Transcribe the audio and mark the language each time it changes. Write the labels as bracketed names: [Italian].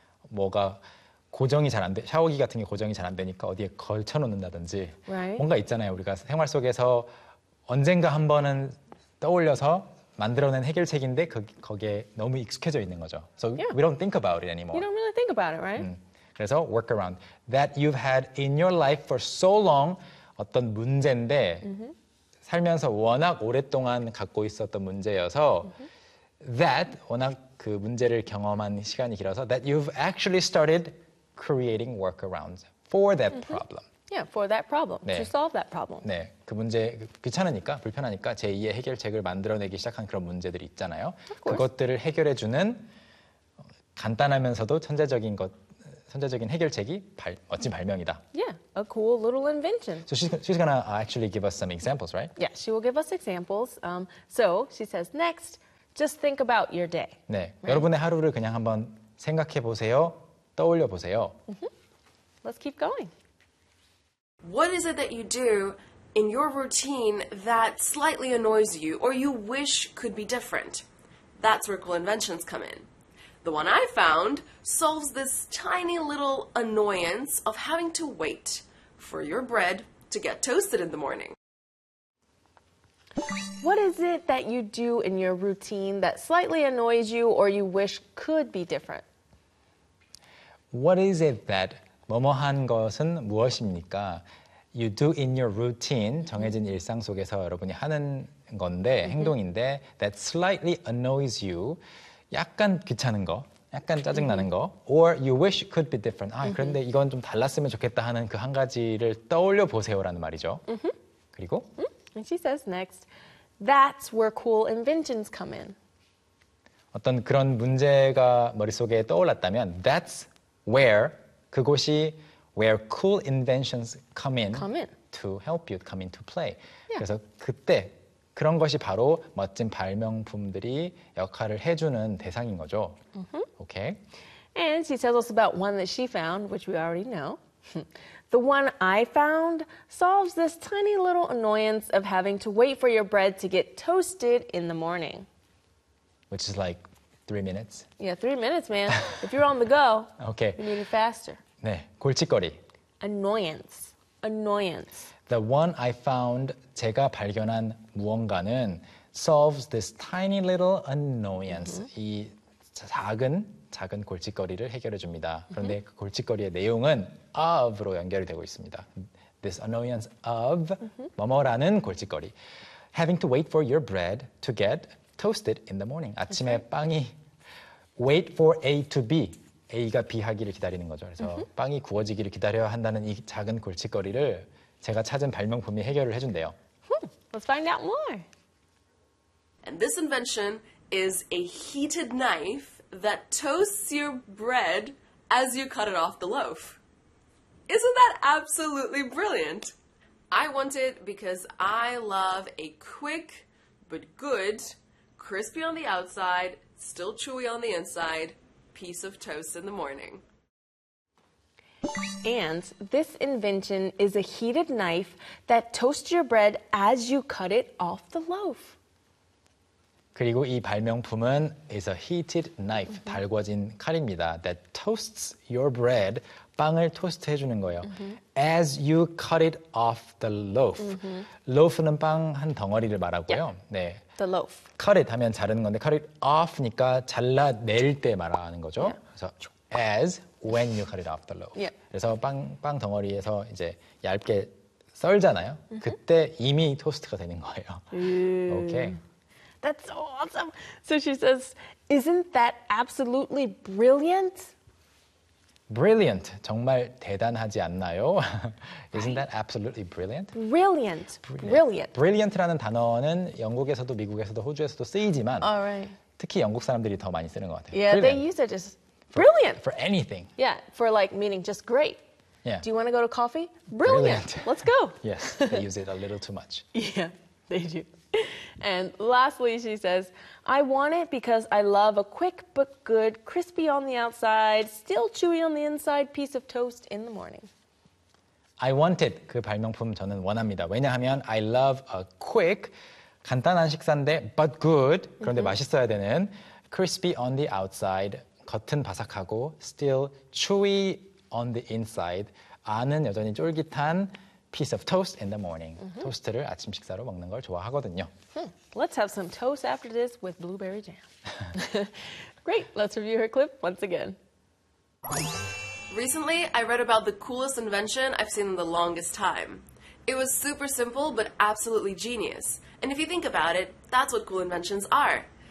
[Korean] 뭐가 고정이 잘 안 돼, 샤워기 같은 게 고정이 잘 안 되니까 어디에 걸쳐놓는다든지 [English] right. [Korean] 뭔가 있잖아요. 우리가 생활 속에서 언젠가 한 번은 떠올려서 만들어낸 해결책인데 거기에 너무 익숙해져 있는 거죠. [English] So yeah. we don't think about it anymore. You don't really think about it, right? [Korean] 그래서 workaround. [English] That you've had in your life for so long. [Korean] 어떤 문제인데 mm-hmm. 살면서 워낙 오랫동안 갖고 있었던 문제여서 mm-hmm. [English] That, [Korean] 워낙 그 문제를 경험한 시간이 길어서 [English] that you've actually started creating workarounds for that mm-hmm. problem. Yeah, for that problem, 네. to solve that problem. [Korean] 네, 그 문제 귀찮으니까, 불편하니까 제2의 해결책을 만들어내기 시작한 그런 문제들이 있잖아요. 그것들을 해결해주는 간단하면서도 천재적인 것, 천재적인 해결책이 발, 멋진 발명이다. [English] Yeah, a cool little invention. So she's gonna actually give us some examples, right? Yeah, she will give us examples. So she says next, Just think about your day. [Korean] 네, right? 여러분의 하루를 그냥 한번 생각해 보세요. 떠올려 보세요. [English] Mm-hmm. Let's keep going. What is it that you do in your routine that slightly annoys you or you wish could be different? That's where Cool Inventions come in. The one I found solves this tiny little annoyance of having to wait for your bread to get toasted in the morning. What is it that you do in your routine that slightly annoys you or you wish could be different? What is it that [Korean] 뭐뭐한 것은 무엇입니까? [English] You do in your routine, [Korean] 정해진 일상 속에서 여러분이 하는 건데, 행동인데, [English] that slightly annoys you, [Korean] 약간 귀찮은 거, 약간 짜증나는 거, [English] or you wish could be different. [Korean] 아, 그런데 이건 좀 달랐으면 좋겠다 하는 그 한 가지를 떠올려 보세요라는 말이죠. 그리고? [English] And she says next, that's where cool inventions come in. [Korean] 어떤 그런 문제가 머릿속에 떠올랐다면, [English] that's where, 그곳이 where cool inventions come in, come in to help you, come into play. Yeah. [Korean] 그래서 그때 그런 것이 바로 멋진 발명품들이 역할을 해주는 대상인 거죠. Mm-hmm. [English] Okay. And she tells us about one that she found, which we already know. The one I found solves this tiny little annoyance of having to wait for your bread to get toasted in the morning. Which is like 3 minutes. Yeah, 3 minutes, man. If you're on the go, okay. You need it faster. [Korean] 네, 골칫거리. [English] Annoyance. Annoyance. The one I found, [Korean] 제가 발견한 무언가는 [English] solves this tiny little annoyance. [Korean] Mm-hmm. 이 작은 골칫거리를 해결해 줍니다. 그런데 mm-hmm. 그 골칫거리의 내용은 of로 연결이 되고 있습니다. This annoyance of mm-hmm. 뭐뭐라는 골칫거리. [English] Having to wait for your bread to get toasted in the morning. [Korean] 아침에 okay. 빵이 [English] wait for A to B. [Korean] A가 B 하기를 기다리는 거죠. 그래서 mm-hmm. 빵이 구워지기를 기다려야 한다는 이 작은 골칫거리를 제가 찾은 발명품이 해결을 해준대요. [English] Let's find out more. And this invention is a heated knife that toasts your bread as you cut it off the loaf. Isn't that absolutely brilliant? I want it because I love a quick but good, crispy on the outside, still chewy on the inside, piece of toast in the morning. And this invention is a heated knife that toasts your bread as you cut it off the loaf. [Korean] 그리고 이 발명품은 [English] is a heated knife, [Korean] mm-hmm. 달궈진 칼입니다. [English] That toasts your bread, [Korean] 빵을 토스트 해주는 거예요. Mm-hmm. [English] As you cut it off the loaf. Mm-hmm. [Korean] Loaf는 빵 한 덩어리를 말하고요. [English] Yeah. [Korean] 네. [English] The loaf. [Korean] Cut it 하면 자르는 건데, cut it off니까 잘라낼 때 말하는 거죠. [English] Yeah. 그래서 as when you cut it off the loaf. Yeah. [Korean] 그래서 빵 덩어리에서 이제 얇게 썰잖아요. Mm-hmm. 그때 이미 토스트가 되는 거예요. Mm. [English] Okay. That's so awesome. So she says, isn't that absolutely brilliant? Brilliant. [Korean] 정말 대단하지 않나요? [English] Isn't that absolutely brilliant? Brilliant. Brilliant. [Korean] Brilliant라는 단어는 영국에서도 미국에서도 호주에서도 쓰이지만 [English] All right. [Korean] 특히 영국 사람들이 더 많이 쓰는 것 같아요. [English] Yeah, brilliant. They use it just brilliant. For anything. Yeah, for like meaning just great. Yeah. Do you want to go to coffee? Brilliant. Let's go. Yes, they use it a little too much. Yeah, they do. And lastly, she says, I want it because I love a quick but good, crispy on the outside, still chewy on the inside piece of toast in the morning. I want it. [Korean] 그 발명품 저는 원합니다. [English] 왜냐하면 I love a quick, [Korean] 간단한 식사인데 [English] but good, 그런데 mm-hmm. [Korean] 맛있어야 되는 [English] crispy on the outside, [Korean] 겉은 바삭하고 [English] still chewy on the inside, [Korean] 안은 여전히 쫄깃한 [English] piece of toast in the morning. Mm-hmm. [Korean] 토스트를 아침 식사로 먹는 걸 좋아하거든요. [English] Let's have some toast after this with blueberry jam. Great, let's review her clip once again. Recently, I read about the coolest invention I've seen in the longest time. It was super simple, but absolutely genius. And if you think about it, that's what cool inventions are.